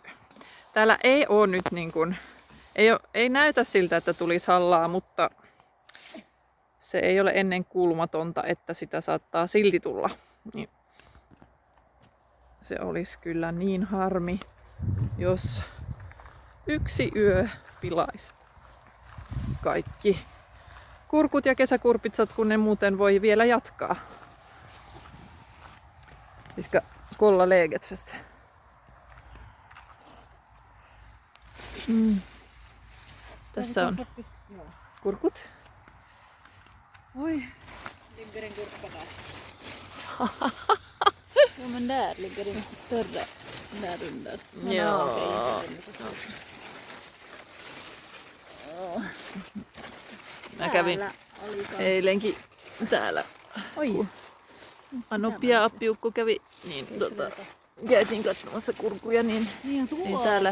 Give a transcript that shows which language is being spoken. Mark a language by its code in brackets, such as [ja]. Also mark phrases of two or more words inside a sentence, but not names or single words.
[fi] Täällä ei oo nyt niin kuin, ei näytä siltä, että tulisi hallaa, mutta se ei ole ennen kuulumatonta, että sitä saattaa silti tulla. Niin se olisi kyllä niin harmi, jos yksi yö pilaisi kaikki kurkut ja kesäkurpitsat, kun ne muuten voi vielä jatkaa. [sv] Vi ska kolla läget först. [fi] Tässä on kurkut. [sv] Oj, ligger en gurka där. Jo, men där ligger det inte större där under. Ja. [fi] Mä kävin eilenkin täällä. Oi. Anoppi ja Appiukko kävi, niin käytiin katsomassa kurkuja, niin täällä.